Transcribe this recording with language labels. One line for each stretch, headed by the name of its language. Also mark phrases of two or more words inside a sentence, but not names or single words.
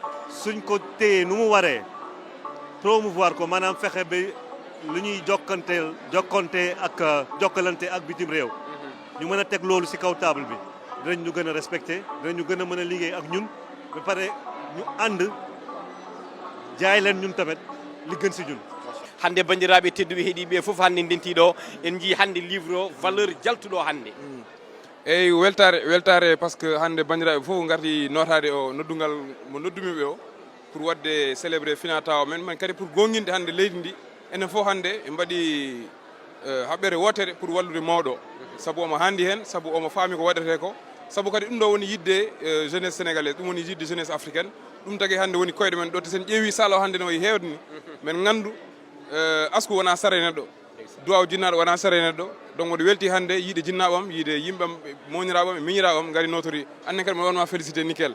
Wolof: suñ ko téye nu mu waree promouvoir ko maanaam fexe ba lu ñuy jokkonte ak jokkalante ak bitim réew ñu mën a teg loolu ci kaw table bi dinañ ñu gën a respecté dinañ ñu gën a mën a liggéey ak ñun ba pare ñu ànd jaay leen ñun tamit li gën ci ñun.
Fula: hande bandiraɓe tedduɓe heeɗiɓe fof hande ndentiɗo en jii hande livre o valeur jaltuɗo hande. eyyi weltare
French: par ce que
Fula: hande bandiraɓe fof garti notade o noddungal mo noddumiɓe o pour wadde célébré finatawa men man kadi pour gonguinde hande leydi ndi enen fof hande en mbaɗi haɓɓere wotere pour wallude mawɗo saabu omo handi hen saabu omo faami ko waɗete ko saabu kadi ɗum ɗo woni yidde
French: jeunesse sénégalaise
Fula: ɗum woni yidde
French: jeunesse africaine
Fula: ɗum tagui hande woni koyɗe men ɗo te sen ƴeewi sala o hande no hewde ni men gandu asku wona sara neɗɗo duwaw jinnaɗo wona sara neɗɗo donc mboɗo welti hande yiide jinnaɓam yiide yimɓam moñiraɓam e miñiraɓam gari notori annen kadi mi wonma félicité nickel